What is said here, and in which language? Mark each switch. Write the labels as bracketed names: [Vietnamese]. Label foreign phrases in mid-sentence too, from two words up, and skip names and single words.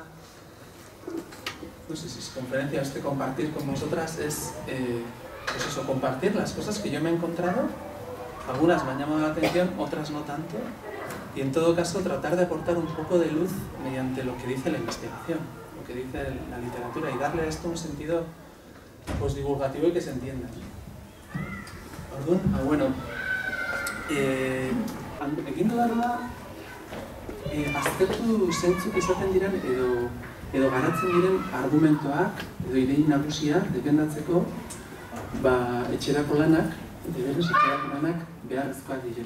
[Spanish] no sé si es conferencia o compartir con vosotras es pues eso, compartir las cosas que yo me he encontrado. Algunas me han llamado la atención, otras no tanto, y en todo caso tratar de aportar un poco de luz mediante lo que dice la investigación, lo que dice la literatura, y darle a esto un sentido pues, divulgativo y que se entienda. [Basque] Bueno, ekin dudana da, aztertu zeintzuk izaten diren edo garatzen diren argumentoak edo idei nagusia defendatzeko etxerako lanak, etxerako lanak beharrezkoak direla.